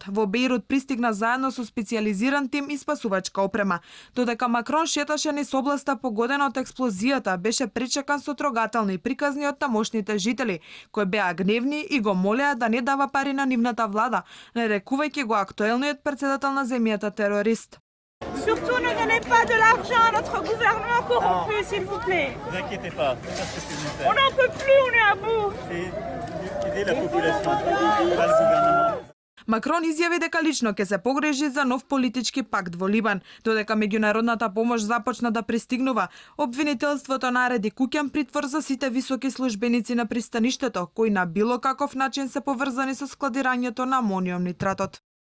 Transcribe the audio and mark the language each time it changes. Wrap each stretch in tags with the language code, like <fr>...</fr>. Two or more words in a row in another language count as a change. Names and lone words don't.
<mk>Во Бејрут пристигна заедно со специјализиран тим и спасувачка опрема. Додека Макрон шеташе низ областа погодена од експлозијата, беше пречекан со трогателни приказни од тамошните жители, кои беа гневни и го молеа да не дава пари на нивната влада, нарекувајќи го актуелниот председател на земјата терорист.</mk> <fr>Surtout ne donnez pas de l'argent à notre gouvernement corrompu, s'il vous plaît. Ne vous inquiétez pas, c'est pas ce que c'est faire. On n'en peut plus, on est à bout. C'est aider la population, pas le gouvernement.</fr> <mk>Макрон изјави дека лично ќе се погрежи за нов политички пакт во Либан, додека меѓународната помош започна да пристигнува. Обвинителството нареди куќен притвор за сите високи службеници на пристаништето, кои на било каков начин се поврзани со складирањето на амониумни тратот.</mk>